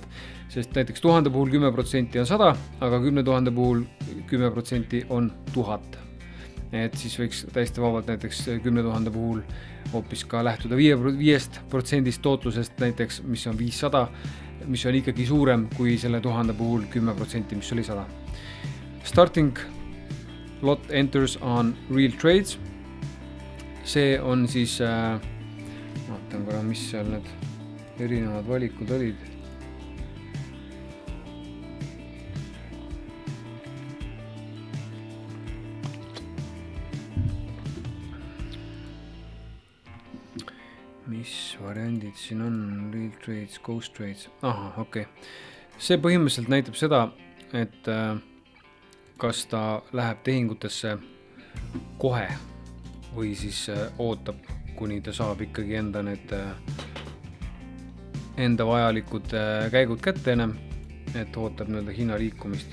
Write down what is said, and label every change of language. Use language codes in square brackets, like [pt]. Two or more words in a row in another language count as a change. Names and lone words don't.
[et] Sest näiteks 1000 puhul 10% on 100, aga 10 000 puhul 10% on 1000. Et siis võiks täiesti vabalt näiteks 10 000 puhul hoopis ka lähtuda 5% tootlusest näiteks, mis on 500, mis on ikkagi suurem kui selle 1000 puhul 10%, mis oli 100. [en] Starting lot enters on real trades. [et] See on siis, vaatan korra, mis seal need erinevad valikud olid. Mis variandid siin on? [en] Real trades, ghost trades. [et] Aha, okei. See põhimõtteliselt näitab seda, et kas ta läheb tehingutesse kohe või siis ootab, kuni ta saab ikkagi enda vajalikud käigud kätte ennem, et ootab nii-öelda hinna liikumist.